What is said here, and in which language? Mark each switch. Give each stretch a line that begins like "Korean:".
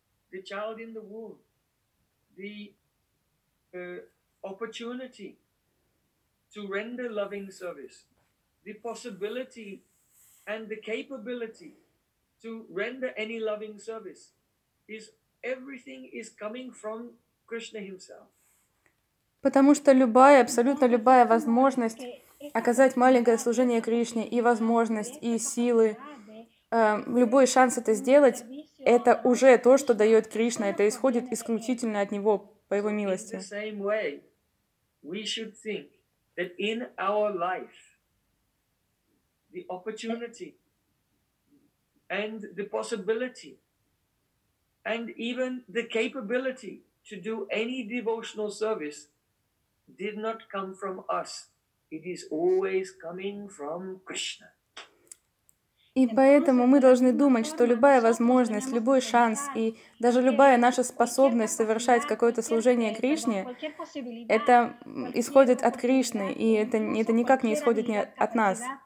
English: The child in the womb, the opportunity to render loving service, the possibility and the capability to render any loving service, is everything is coming from Krishna himself.
Russian: Потому что любая, абсолютно любая возможность оказать маленькое служение Кришне, и возможность, и силы, Любой шанс это сделать, это уже то, что дает Кришна. Это исходит исключительно от Него, по Его милости.
English: In the same way, we should think that in our life the opportunity and the possibility and even the capability to do any devotional service did not come from us. It is always coming from Krishna.
Russian: И поэтому мы должны думать, что любая возможность, любой шанс и даже любая наша способность совершать какое-то служение Кришне, это исходит от Кришны, и это никак не исходит ни от нас.